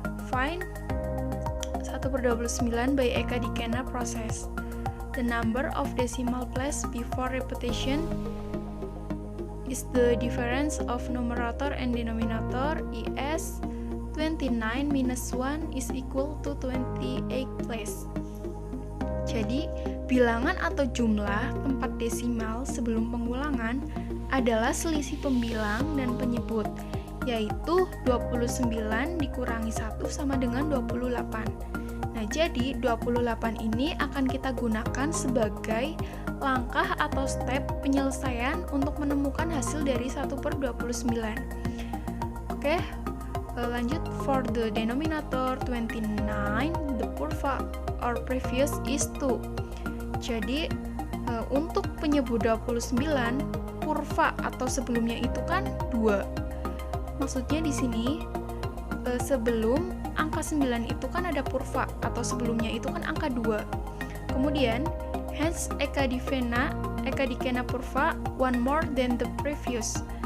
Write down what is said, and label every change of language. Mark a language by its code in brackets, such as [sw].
[en] Find 1/29 by Ekadikena process. The number of decimal place before repetition is the difference of numerator and denominator, is 29 minus 1 is equal to 28 place. [id] Jadi, bilangan atau jumlah tempat desimal sebelum pengulangan adalah selisih pembilang dan penyebut, yaitu 29 dikurangi 1 sama dengan 28. Nah, jadi 28 ini akan kita gunakan sebagai langkah atau step penyelesaian untuk menemukan hasil dari 1/29. Oke, lanjut. [en] For the denominator 29, the purva or previous is 2. [id] Jadi, untuk penyebut 29, purva atau sebelumnya itu kan 2. Maksudnya di sini sebelum angka 9 itu kan ada purva atau sebelumnya itu kan angka 2. Kemudian [en] hence Ekadikena Purva one more than the previous.